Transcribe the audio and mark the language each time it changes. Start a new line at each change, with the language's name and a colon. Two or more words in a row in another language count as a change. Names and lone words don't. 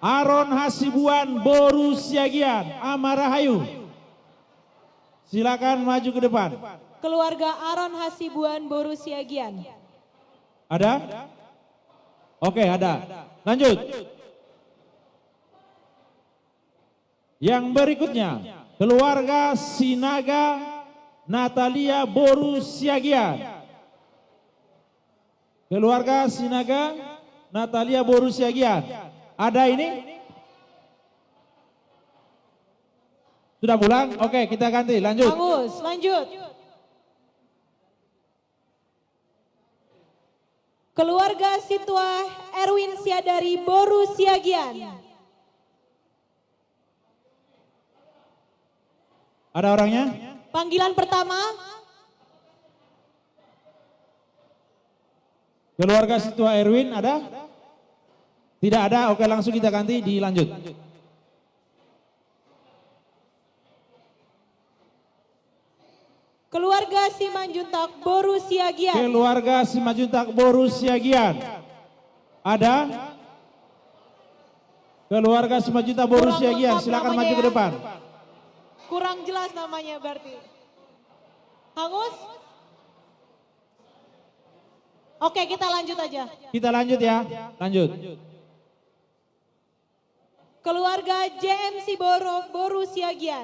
Indonesian: Aron Hasibuan Boru Siagian Amarahayu. Silakan maju ke depan. Keluarga Aron Hasibuan Boru Siagian. Ada? Oke, ada. Lanjut. Yang berikutnya, keluarga Sinaga Natalia Boru Siagian. Keluarga Sinaga Natalia Boru Siagian. Ada ini? Sudah pulang? Oke, kita ganti. Lanjut. Bagus, lanjut. Keluarga Sitwa Erwin Siadari Boru Siagian. Ada orangnya? Panggilan pertama. Keluarga Sitwa Erwin ada? Tidak ada, oke langsung kita ganti, dilanjut. Keluarga Simanjuntak Boru Siagian. Keluarga Simanjuntak Boru Siagian. Ada? Keluarga Simanjuntak Boru Siagian, silakan maju ke depan. Kurang jelas namanya berarti. Hangus? Oke, kita lanjut aja. Kita lanjut ya, lanjut. Keluarga JMC Boru Siagian.